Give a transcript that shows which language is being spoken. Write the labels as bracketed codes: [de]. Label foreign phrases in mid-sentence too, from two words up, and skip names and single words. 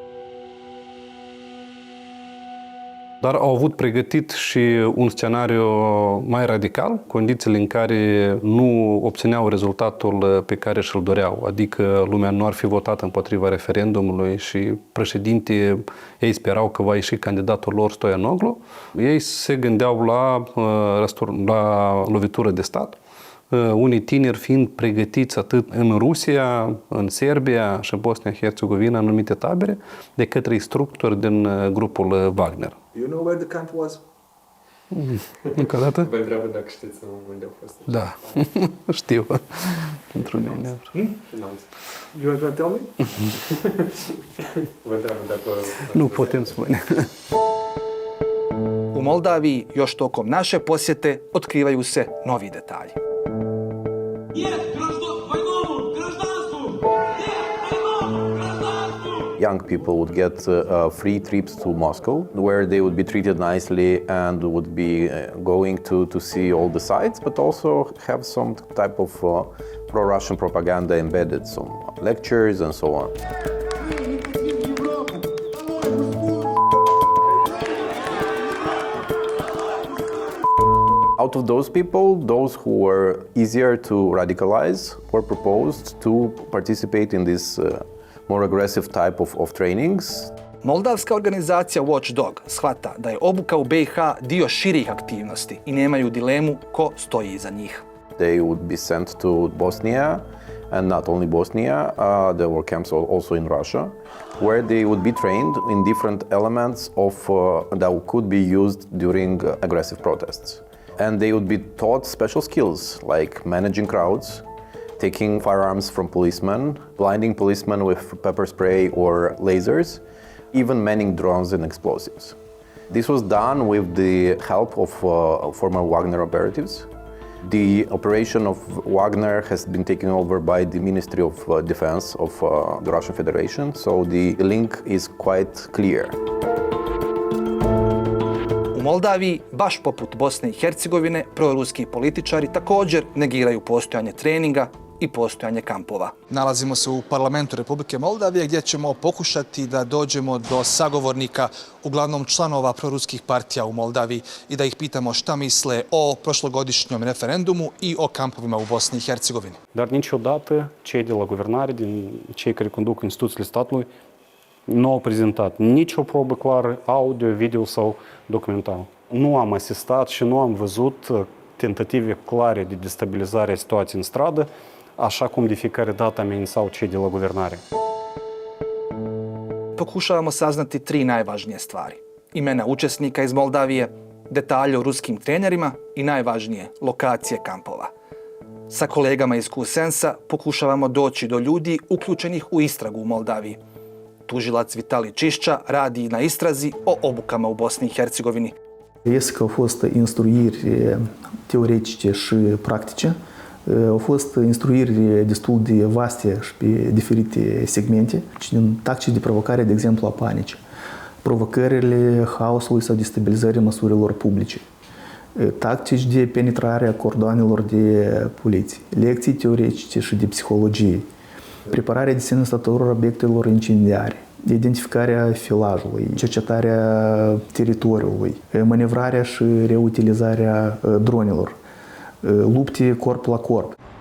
[ro] Dar au avut pregătit și un scenariu mai radical, condițiile în care nu obțineau rezultatul pe care și-l doreau, adică lumea nu ar fi votat împotriva referendumului și președinte, ei sperau că va ieși candidatul lor Stoianoglu. Ei se gândeau la lovitură de stat, unii tineri fiind pregătiți atât în Rusia, în Serbia și în Bosnia-Herzegovina, în anumite tabere, de către instructori din grupul Wagner. [en] You know where the camp was? [ro] Încă o dată? Vă întreabă dacă știți unde au fost. Da, știu. Pentru mine. You are going to tell me? Vă întreabă dacă... Nu putem spune. [bs] U Moldaviji još tokom naše posjete otkrivaju se novi detalji. [en] Young people would get free trips to Moscow, where they would be treated nicely and would be going to see all the sites, but also have some type of pro-Russian propaganda embedded, some lectures and so on. Out of those people, those who were easier to radicalize were proposed to participate in this more aggressive type of trainings. [bs] Moldavska organizacija Watchdog shvata da je obuka u BiH dio širih aktivnosti i nemaju dilemu ko stoji iza njih. [en] They would be sent to Bosnia, and not only Bosnia, there were camps also in Russia, where they would be trained in different elements that could be used during aggressive protests. And they would be taught special skills like managing crowds, taking firearms from policemen, blinding policemen with pepper spray or lasers, even manning drones and explosives. This was done with the help of former Wagner operatives. The operation of Wagner has been taken over by the Ministry of Defense of the Russian Federation, so the link is quite clear. [bs] U Moldaviji, baš poput Bosne i Hercegovine, proruski političari također negiraju postojanje treninga i postojanje kampova. Nalazimo se u parlamentu Republike Moldavije gdje ćemo pokušati da dođemo do sagovornika, uglavnom članova proruskih partija u Moldaviji, i da ih pitamo šta misle o prošlogodišnjem referendumu i o kampovima u Bosni i Hercegovini. [ro] Dar niciodată cei de la guvernare, din cei care conduc instituțiile statului, nu au prezentat nicio probă clară, audio, video sau documental. Nu am asistat și nu am văzut tentative clare de destabilizare a situației în stradă, așa cum de fiecare dată amenințau cei de la guvernare. [bs] Pokušavamo saznati tri najvažnije stvari. Imena učesnika iz Moldavije, detalje o ruskim trenerima i najvažnije, lokacije kampova. Sa kolegama iz Kusensa pokušavamo doći do ljudi uključenih u istragu u Moldaviji. Tužilac Vitali Čišća radi na istrazi o obukama u Bosni i Hercegovini. [ro] Este că au fost instruiri teoretice și practice, au fost instruiri destul de vaste și pe diferite segmente, din tactici de provocare, de exemplu, a panicii, provocările haosului sau destabilizării măsurilor publice, tactici de penetrare a cordoanelor de poliție, lecții teoretice și de psihologie, prepararea desenăstătorul obiectelor incendiare, identificarea filajului, cercetarea teritoriului, manevrarea și reutilizarea dronelor, lupte corp la corp.